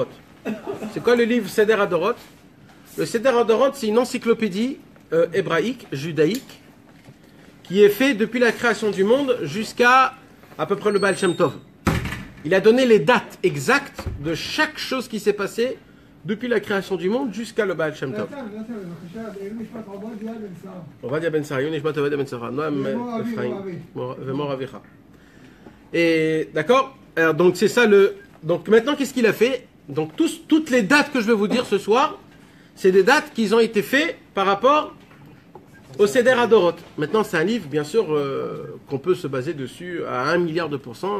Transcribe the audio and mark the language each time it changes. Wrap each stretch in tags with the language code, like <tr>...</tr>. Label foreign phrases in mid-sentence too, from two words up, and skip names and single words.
<fr>C'est quoi le livre Seder Hadorot? Le Seder Hadorot, c'est une encyclopédie hébraïque, judaïque, qui est fait depuis la création du monde jusqu'à à peu près le Baal Shem Tov. Il a donné les dates exactes de chaque chose qui s'est passée depuis la création du monde jusqu'à le Baal Shem Tov. Ovadia ben Sara, Yonishmat Ovadia ben Sara, Noam Ephraim, Vemor Avicha. Et d'accord? Donc c'est ça le. Donc maintenant, qu'est-ce qu'il a fait? Donc toutes les dates que je vais vous dire ce soir, c'est des dates qui ont été faites par rapport au Seder Hadorot. Maintenant, c'est un livre, bien sûr, qu'on peut se baser dessus à 1 milliard de pourcents.</fr>